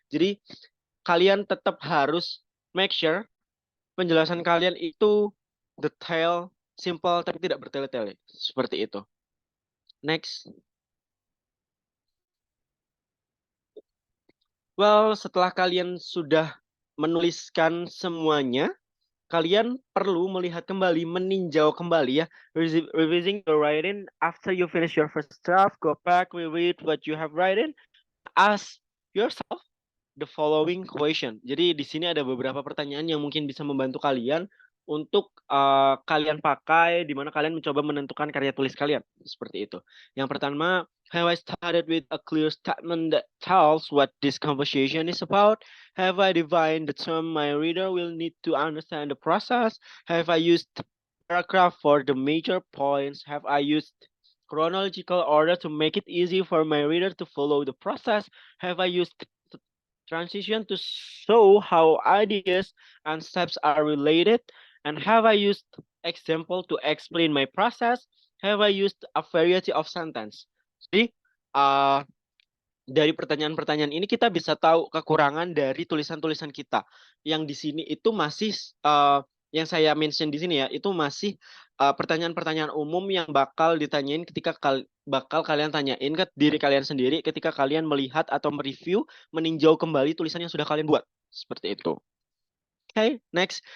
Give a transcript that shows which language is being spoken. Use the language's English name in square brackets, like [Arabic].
[Indonesian] Jadi kalian tetap harus [English] make sure [Indonesian] penjelasan kalian itu detail, simple, tapi tidak bertele-tele. Seperti itu. Next. Well, setelah kalian sudah menuliskan semuanya, kalian perlu melihat kembali, meninjau kembali ya. [English] Revising your writing after you finish your first draft, go back, reread what you have written, ask yourself the following question. [Indonesian] Jadi di sini ada beberapa pertanyaan yang mungkin bisa membantu kalian untuk kalian pakai di mana kalian mencoba menentukan karya tulis kalian. Seperti itu. Yang pertama, [English] have I started with a clear statement that tells what this conversation is about? Have I defined the term my reader will need to understand the process? Have I used paragraph for the major points? Have I used chronological order to make it easy for my reader to follow the process? Have I used transition to show how ideas and steps are related? And have I used example to explain my process? Have I used a variety of sentence? [Indonesian] Jadi dari pertanyaan-pertanyaan ini kita bisa tahu kekurangan dari tulisan-tulisan kita. Yang di sini itu masih yang saya mention di sini ya, itu masih pertanyaan-pertanyaan umum yang bakal ditanyain ketika bakal kalian tanyain ke diri kalian sendiri ketika kalian melihat atau mereview, meninjau kembali tulisan yang sudah kalian buat. Seperti itu. Oke, next.